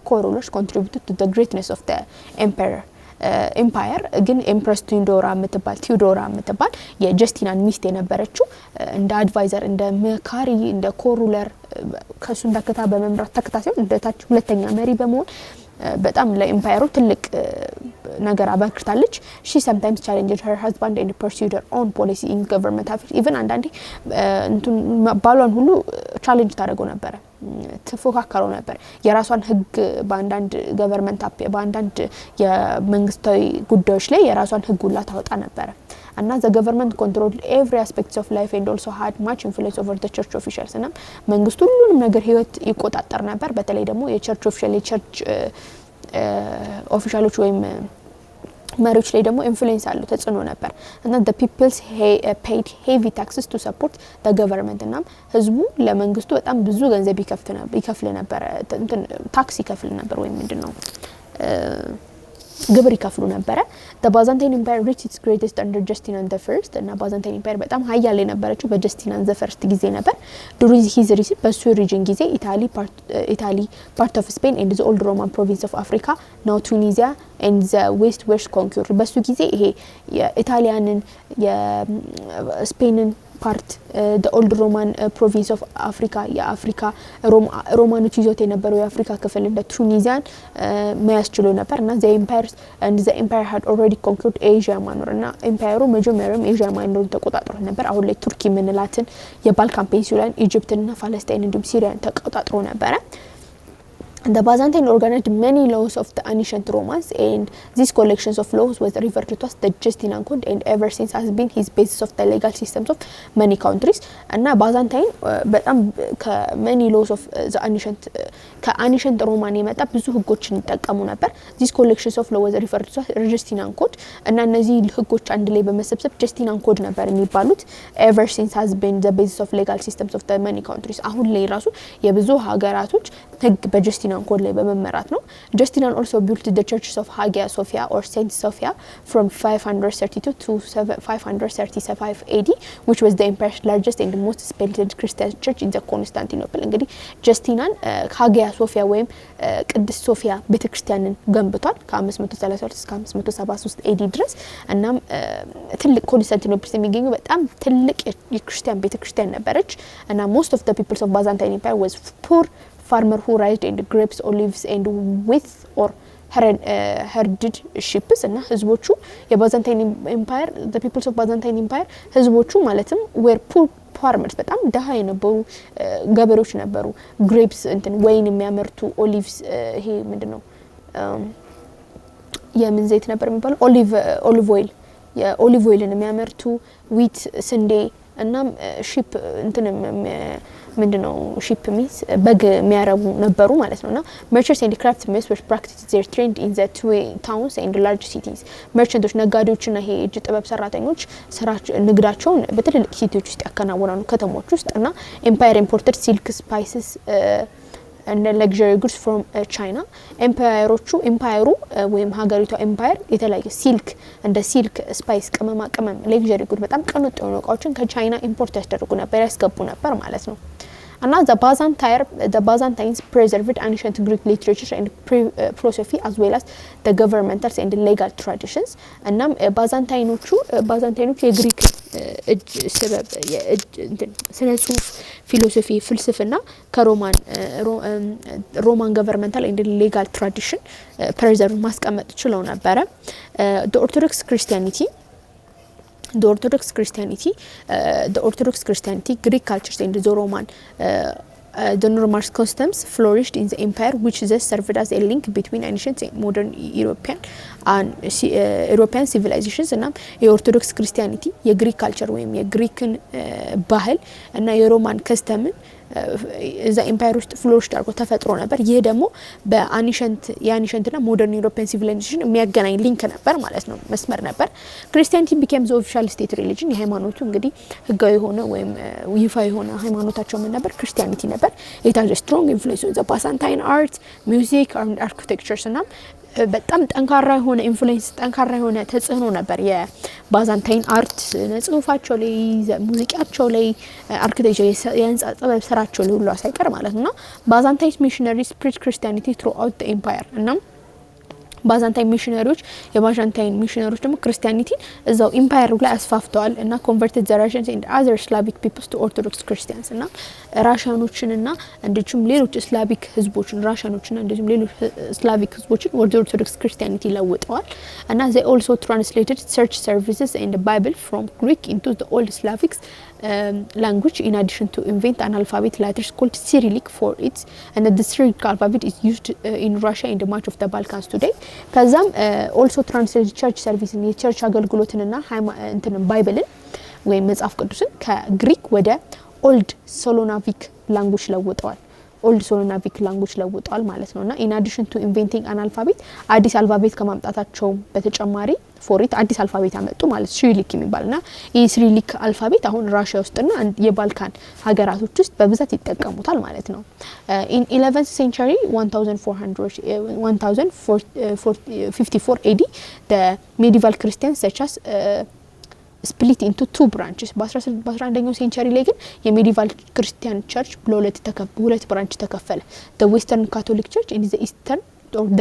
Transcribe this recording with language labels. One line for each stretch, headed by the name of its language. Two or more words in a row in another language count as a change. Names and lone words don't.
English: co-rulers contributed to the greatness of the emperor
Amharic: ኤምፓየር ግን ኤምፕረስ ቲዩዶራ የምትባል የጀስቲናን ሚስት የነበረችው እንደ አድቫይዘር እንደ መካሪ እንደ ኮሩለር ከሱ እንደከታ በመምራት ተከታታዩ እንደታች ሁለተኛ መሪ በመሆን በጣም ለኤምፓየሩ ትልቅ ነገር አበርክታለች
English: she sometimes challenged her husband and pursued her own policy in government affairs even
Amharic: አንዳንዴ እንትን ባሏን ሁሉ ቻሌንጅ ታደርገው ነበር ተፎካከረው ነበር የራሷን ህግ በአንዳንድ ገቨርንመንት በአንዳንድ የመንግስታዊ ጉዳዮች ላይ የራሷን ህግ ሁላ ታወጣ ነበር እና
English: the government controlled every aspects of life and also had much influence over the church officials
Amharic: እና መንግስቱ ሁሉንም ነገር ህይወት ይቆጣጠር ነበር በተለይ ደግሞ የቸርች ኦፊሻሎች ወይም መሪዎች ላይ ደግሞ ኢንፍሉዌንስ አለው ተጽዕኖ ነበር እና
English: the people paid heavy taxes to support the government
Amharic: እና ህዝቡ ለመንግስቱ በጣም ብዙ ገንዘብ ይከፍል ነበር ታክስ ይከፍል ነበር ወይ ምንድነው ግብር ይከፍሉ ነበር
English: the Byzantine Empire reached its greatest under Justinian the First
Amharic: እና Byzantine Empire በጣም ኃያል የነበረችው በጀስቲናን the First ጊዜ ነበር
English: during his reign
Amharic: በሱ ሪጅን ጊዜ
English: Italy part of Spain and the old Roman province of Africa now Tunisia and the west were conquered
Amharic: በሱ ጊዜ ይሄ የኢጣሊያንን የስፔንን
English: part the old Roman province of Africa
Amharic: የአፍሪካ ሮማኖች ይዞት የነበረው የአፍሪካ ክፍል እንደ ቱኒዚያን መያዝ ችሎ ነበር እና
English: the empire had already conquered Asia
Amharic: ማኖርና ኤምፓየሩ መጀመሪያም ኤዥያ ማኖር ተቆጣጥሮ ነበር አሁን ላይ ቱርኪ ምንላትን የባልካን ፔኒንሱላን ኢጂፕትና ፋለስታይን እንዲሁም ሲሪያን ተቆጣጥሮ ነበር
English: The Byzantine organized many laws of the ancient Romans and these collections of laws was referred to as the Justinian Code and ever since has been his basis of the legal systems of many countries and Byzantine በጣም many laws of the ancient Roman
Amharic: የመጣ ብዙ ህጎችን ይጠቀሙ ነበር
English: these collections of law was referred to
Amharic: as Justinian Code እና እነዚህ ህጎች አንድ ላይ በመሰብሰብ Justinian Code ነበር የሚባሉት
English: ever since has been the basis of legal systems of the many countries
Amharic: አሁን ላይ ራሱ የብዙ ሀገራቶች ህግ በጀስቲናን ኮድ ላይ በመመራት ነው
English: Justinian also built the churches of Hagia Sophia or Saint Sophia from 532 to 535 AD which was the empire's largest and most splendid Christian church in the Constantinople
Amharic: እንግዲህ ጀስቲናን Hagia Sophia ወይም ቅድስት ሶፊያ ቤተክርስቲያንን ገንብቷል ከ532 እስከ 573 AD ድረስ እናም ትልቅ ኮንስታንቲኖፕል የሚገኘው በጣም ትልቅ የክርስቲያን ቤተክርስቲያን ነበረች እና
English: most of the peoples of Byzantine Empire was poor farmer who raised and grapes olives and with or herded sheep
Amharic: እና ህዝቦቹ የባዛንታይን ኤምፓየር
English: the peoples of Byzantine Empire
Amharic: ህዝቦቹ ማለትም
English: were poor farmers
Amharic: በጣም ደሃ የነበሩ ገበሬዎች ነበሩ
English: grapes
Amharic: እንትን ወይን የሚያመርቱ
English: olives
Amharic: ይሄ ምንድነው የምን ዘይት ነበር የሚባለው
English: olive oil
Amharic: የolive oilን የሚያመርቱ wheat ስንዴ እና sheep እንትን ምንድነው
English: sheep means
Amharic: በግ የሚያረቡ ነበሩ ማለት ነውና
English: merchants and craftsmen were practiced their trade in the two towns and large cities
Amharic: merchants ነጋዴዎችና ይሄ እጅ ጥበብ ሰራተኞች ስራቸው ንግዳቸውን በትልልቅ ሲቲዎች ውስጥ ያከናውናሉ ከተሞች ውስጥና
English: empire imported silk spices and luxury goods from China empire
Amharic: ወይም ሀገሪቷ
English: empire የተለያየ silk እንደ silk spice ቅመም luxury good
Amharic: በጣም ቀንጦ የሆኑ እቃዎችን ከቻይና ኢምፖርት ያስደርጉ ነበር ያስገቡ ነበር ማለት ነው
English: and the Byzantines preserved ancient Greek literature and philosophy as well as the governmental and legal traditions and
Amharic: ባዛንታይኖቹ የግሪክ እጅ ሰበብ ስነ ጽሁፍ ፊሎሶፊ ፍልስፍና ከሮማን
English: governmental and legal tradition preserve
Amharic: ማስቀመጥ ችለው ነበር
English: the Orthodox Christianity Greek cultures and the Roman customs flourished in the empire which thus served as a link between ancient and modern European civilizations
Amharic: እና የኦርቶዶክስ ክርስቲያኒቲ የግሪክ ካልቸር ወይም የግሪክን ባህል እና የሮማን ከስተምን እዛ ኤምፓየር ውስጥ ፍሎሪሽ አድርጎ ተፈጥሮ ነበር ይሄ ደግሞ በአኒሸንትና
English: modern European civilization
Amharic: የሚያገናኝ ሊንክ ነበር ማለት ነው መስመር ነበር ክርስቲያኒቲ
English: became the official state religion
Amharic: የሃይማኖቱ እንግዲህ ህጋዊ ሆነ ወይም ይፋዊ ሆነ ሃይማኖታቸው ምን ነበር ክርስቲያኒቲ ነበር
English: it has a strong influence on the Byzantine art music and architecture
Amharic: እና በጣም ጠንካራ የሆነ ኢንፍሉዌንስ ጠንካራ የሆነ ተጽዕኖ ነበር የባዛንታይን አርት ነጽሁፋቸው ላይ ሙዚቃቸው ላይ አርኪቴክቸር የህንጻ ጥበብ ስራቸው ላይ ሁሉ ሳይቀር ማለት ነው
English: Byzantine missionaries spread Christianity throughout the empire
Amharic: እና ባዛንታይን ሚሽነሪዎች የባዛንታይን ሚሽነሪዎች ደግሞ ክርስቲያኒቲን እዛው ኢምፓየሩ ላይ አስፋፍተዋል እና
English: converted the Russians and other Slavic peoples to Orthodox Christians
Amharic: እና ራሻኖችንና እንደዚሁም ሌሎች ስላቪክ ህዝቦችን ራሻኖችና እንደዚሁም ሌሎች ስላቪክ ህዝቦችን ወደ ኦርቶዶክስ ክርስቲያኒቲ ለውጠዋል እና
English: they also translated church services and the Bible from Greek into the old Slavic language in addition to invent an alphabet letters called Cyrillic for it and the Cyrillic alphabet is used in Russia and much of the Balkans today ከዛም also translated church service in
Amharic: የቸርች አገልግሎትንና እንትን ባይብልን ወይም መጽሐፍ ቅዱስን ከግሪክ ወደ ኦልድ ሶሎናቪክ ላንጉዌጅ ለውጠዋል ማለት ነውና
English: in addition to inventing an alphabet
Amharic: አዲስ አልፋቤት ከማምጣታቸው በተጨማሪ ፎሪት አዲስ አልፋቤት አመጡ ማለት ሲሪሊክ የሚባልና ይህ ሲሪሊክ አልፋቤት አሁን ራሺያ ውስጥና የባልካን ሀገራቶች ውስጥ በብዛት ይጠቀሙታል ማለት ነው
English: in 11th century 1454 AD the medieval Christians such as split into two branches
Amharic: በ11ኛው ሴንቸሪ ላይ ግን የሜዲቫል ክርስቲያን ቸርች በሁለት ብራንች ተከፈለ
English: the western catholic church and the eastern or the